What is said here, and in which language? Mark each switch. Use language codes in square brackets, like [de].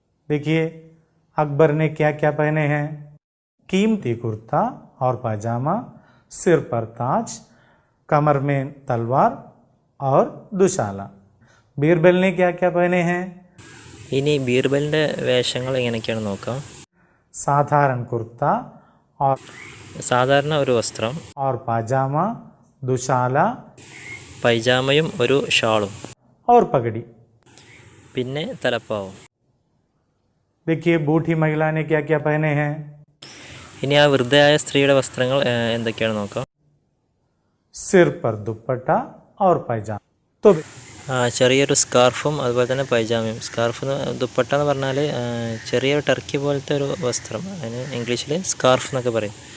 [hi] देखिए अकबर ने क्या क्या पहने हैं. कीमती कुर्ता और पाजामा, सिर पर ताज, कमर में तलवार और दुशाला. बीरबल ने क्या क्या पहने हैं. [ml] ഇനി ബീർബലിൻ്റെ വേഷങ്ങൾ എങ്ങനെയൊക്കെയാണ് നോക്കാം. [hi] साधारण कुर्ता और [ml] സാധാരണ ഒരു വസ്ത്രം, [hi] और पाजामा, दुशाला [ml] പൈജാമയും ഒരു ഷാളും, [hi] और पगड़ी. [ml] പിന്നെ തലപ്പാവും. [hi] देखिए बूढ़ी महिला ने क्या क्या पहने हैं. [ml] ഇനി ആ വൃദ്ധയായ സ്ത്രീയുടെ വസ്ത്രങ്ങൾ എന്തൊക്കെയാണ് നോക്കാം. [hi] सिर पर दुपट्टा और पैजामा. तो [ml] ചെറിയൊരു സ്കാർഫും അതുപോലെ തന്നെ പൈജാമയും. സ്കാർഫ് ദുപ്പട്ട എന്ന് പറഞ്ഞാൽ ചെറിയൊരു ടർക്കി പോലത്തെ ഒരു വസ്ത്രം, അതിന് ഇംഗ്ലീഷിൽ സ്കാർഫ് എന്നൊക്കെ പറയും.